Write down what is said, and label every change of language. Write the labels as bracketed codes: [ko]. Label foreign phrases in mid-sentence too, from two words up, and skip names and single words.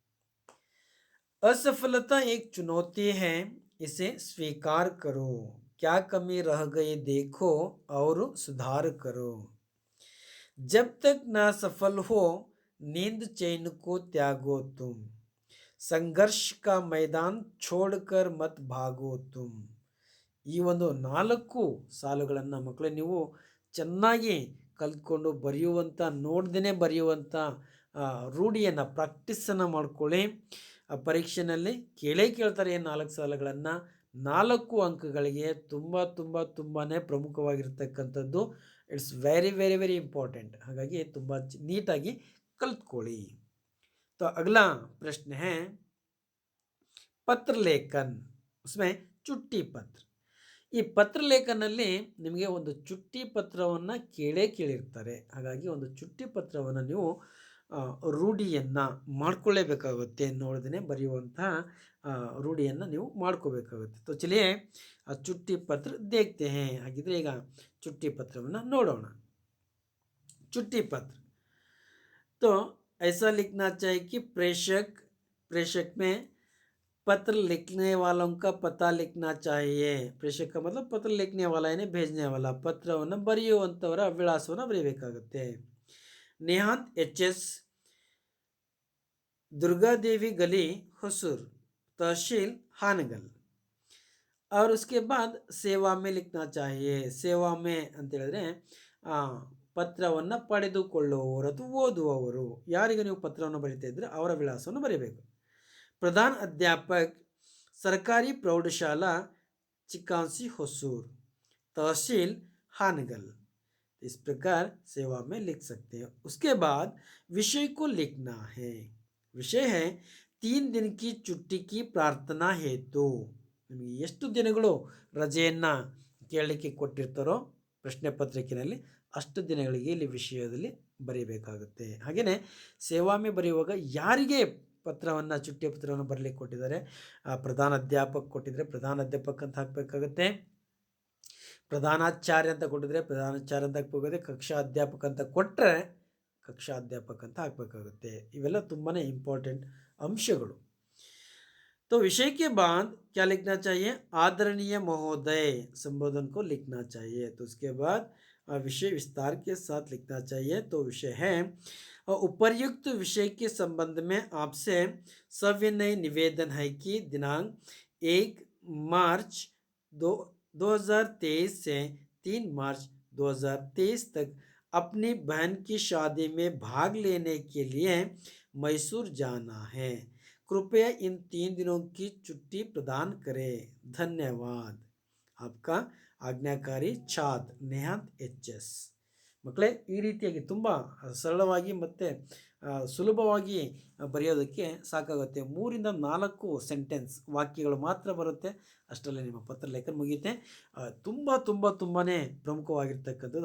[hi] असफलता एक चुनौती है, इसे स्वीकार करो। क्या कमी रह गई देखो और सुधार करो। जब तक ना सफल हो नींद चैन को त्यागो तुम। संघर्ष का मैदान छोड़कर मत भागो तुम। [kn] ಈ ಒಂದು 4 ಸಾಲುಗಳನ್ನು ಮಕ್ಕಳೇ ನೀವು ಚೆನ್ನಾಗಿ ಕಲ್ತ್ಕೊಂಡು ಬರೆಯುವಂಥ, ನೋಡ್ದೇ ಬರೆಯುವಂಥ ರೂಢಿಯನ್ನು, ಪ್ರಾಕ್ಟೀಸನ್ನು ಮಾಡ್ಕೊಳ್ಳಿ. ಪರೀಕ್ಷೆಯಲ್ಲಿ ಕೇಳ್ತಾರೆ 4 ಸಾಲುಗಳನ್ನು 4 ಅಂಕಗಳಿಗೆ. ತುಂಬ ತುಂಬ ತುಂಬಾ ಪ್ರಮುಖವಾಗಿರ್ತಕ್ಕಂಥದ್ದು. [en] it's very very very important. [kn] ಹಾಗಾಗಿ ತುಂಬ ನೀಟಾಗಿ ಕಲ್ತ್ಕೊಳ್ಳಿ. [hi] तो अगला प्रश्न है पत्र लेखन, उसमें चुट्टी पत्र। [kn] ಈ ಪತ್ರ ಲೇಖನಲ್ಲಿ ನಿಮಗೆ ಒಂದು ಚುಟ್ಟಿ ಪತ್ರವನ್ನು ಕೇಳಿರ್ತಾರೆ. ಹಾಗಾಗಿ ಒಂದು ಚುಟ್ಟಿ ಪತ್ರವನ್ನು ನೀವು ರೂಢಿಯನ್ನು ಮಾಡ್ಕೊಳ್ಳೇಬೇಕಾಗುತ್ತೆ. ನೋಡದೇ ಬರೆಯುವಂತಹ ರೂಢಿಯನ್ನು ನೀವು ಮಾಡ್ಕೋಬೇಕಾಗುತ್ತೆ. [hi] तो चलिए छुट्टी पत्र देखते हैं। [kn] ಹಾಗಿದ್ರೆ ಈಗ ಚುಟ್ಟಿ ಪತ್ರವನ್ನು ನೋಡೋಣ। [hi] चुट्टी पत्र तो ऐसा लिखना चाहिए कि प्रेषक में पत्र लिखने वालों का पता लिखना चाहिए। प्रेषक का मतलब पत्र लिखने वाला यानी भेजने वाला। [kn] ಪತ್ರವನ್ನು ಬರೆಯುವಂತವರ ವಿಳಾಸವನ್ನು ಬರೆಯಬೇಕಾಗುತ್ತೆ। [hi] निहांत एच.एस, दुर्गा देवी गली हुसूर, तहसील हानगल। और उसके बाद सेवा में लिखना चाहिए। सेवा में [kn] ಅಂತ ಹೇಳಿದ್ರೆ ಪತ್ರವನ್ನು ಪಡೆದುಕೊಳ್ಳುವವರು ಅಥವಾ ಓದುವವರು, ಯಾರಿಗೆ ನೀವು ಪತ್ರವನ್ನು ಬರೀತಾ ಇದ್ರೆ ಅವರ ವಿಳಾಸವನ್ನು ಬರೆಯಬೇಕು। [hi] प्रधान अध्यापक सरकारी प्रौढ़शाला चिकांसी हुसूर, तहसील हानगल। इस प्रकार सेवा में लिख सकते हैं। उसके बाद विषय को लिखना है। विषय है 3 दिन की छुट्टी की प्रार्थना हेतु। [kn] ನಿಮಗೆ ಎಷ್ಟು ದಿನಗಳು ರಜೆಯನ್ನು ಕೇಳಲಿಕ್ಕೆ ಕೊಟ್ಟಿರ್ತಾರೋ ಪ್ರಶ್ನೆ ಪತ್ರಿಕೆಯಲ್ಲಿ ಅಷ್ಟು ದಿನಗಳಿಗೆ ಇಲ್ಲಿ ವಿಷಯದಲ್ಲಿ ಬರೀಬೇಕಾಗುತ್ತೆ। ಹಾಗೆಯೇ ಸೇವಾಮೆ ಬರೆಯುವಾಗ ಯಾರಿಗೆ ಪತ್ರವನ್ನು ಚುಟ್ಟಿ ಪತ್ರವನ್ನು ಬರಲಿಕ್ಕೆ ಕೊಟ್ಟಿದ್ದಾರೆ, [hi] प्रधान अध्यापक [kn] ಕೊಟ್ಟಿದ್ರೆ [hi] प्रधान अध्यापक [kn] ಅಂತ ಹಾಕಬೇಕಾಗುತ್ತೆ। ಪ್ರಧಾನಾಚಾರ್ಯ ಅಂತ ಕೊಟ್ಟಿದ್ರೆ ಪ್ರಧಾನಾಚಾರ್ಯ ಅಂತ ಹಾಕಬೇಕಾಗುತ್ತೆ। [hi] कक्षा अध्यापक [kn] ಅಂತ ಕೊಟ್ಟರೆ [hi] कक्षा अध्यापक [kn] ಅಂತ ಹಾಕಬೇಕಾಗುತ್ತೆ। ಇವೆಲ್ಲ ತುಂಬಾ ಇಂಪಾರ್ಟೆಂಟ್ अंशಗಳು। [hi] तो विषय के बाद क्या लिखना चाहिए, आदरणीय महोदय संबोधन को लिखना चाहिए। तो उसके बाद विषय विस्तार के साथ लिखना चाहिए। तो विषय है उपर्युक्त विषय के संबंध में आपसे सविनय निवेदन है कि दिनांक 1 मार्च 2023 से 3 मार्च 2023 तक अपनी बहन की शादी में भाग लेने के लिए मैसूर जाना है। कृपया इन 3 दिनों की छुट्टी प्रदान करें। धन्यवाद। आपका आज्ञाकारी छात्र ನೇಹಾಂತ್ ಎಚ್.ಎಸ್. [kn] ಮಕ್ಕಳೇ, ಈ ರೀತಿಯಾಗಿ ತುಂಬ ಸರಳವಾಗಿ ಮತ್ತು ಸುಲಭವಾಗಿ ಬರೆಯೋದಕ್ಕೆ ಸಾಕಾಗುತ್ತೆ. 3 ಇಂದ 4 ಸೆಂಟೆನ್ಸ್ ವಾಕ್ಯಗಳು ಮಾತ್ರ ಬರುತ್ತೆ. ಅಷ್ಟರಲ್ಲೇ ನಿಮ್ಮ ಪತ್ರ ಲೇಖನ ಮುಗಿಯುತ್ತೆ. ತುಂಬ ತುಂಬ ತುಂಬಾ ಪ್ರಮುಖವಾಗಿರ್ತಕ್ಕಂಥದ್ದು.